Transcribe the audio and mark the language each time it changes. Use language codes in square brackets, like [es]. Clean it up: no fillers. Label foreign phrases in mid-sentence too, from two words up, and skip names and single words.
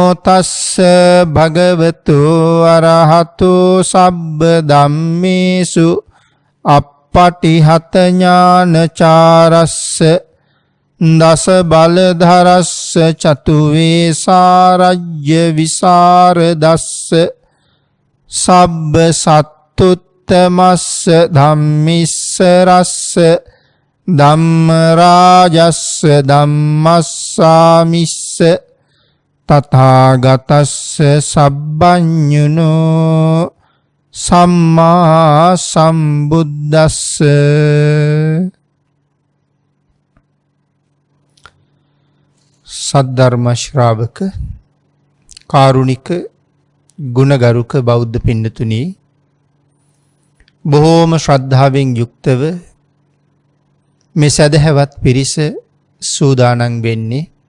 [pi] තස්ස භගවතු අරහතු සබ්බ ධම්මේසු අප්පටිහත ඥානචාරස්ස දස බලධරස්ස චතුවේසාරජ්‍ය විසරදස්ස සබ්බ සත්තුත්තමස්ස ධම්මිස්ස රස්ස ධම්මරාජස්ස ධම්මස්සාමිස්ස තථාගතස්ස සබ්බඤුනෝ සම්මා සම්බුද්දස්ස. [si] සද්ධර්ම ශ්‍රාවක කාරුණික ගුණගරුක බෞද්ධ පින්නතුනි, බොහෝම ශ්‍රද්ධාවෙන් යුක්තව මේ සදහැවත් පිරිස සූදානම් වෙන්නේ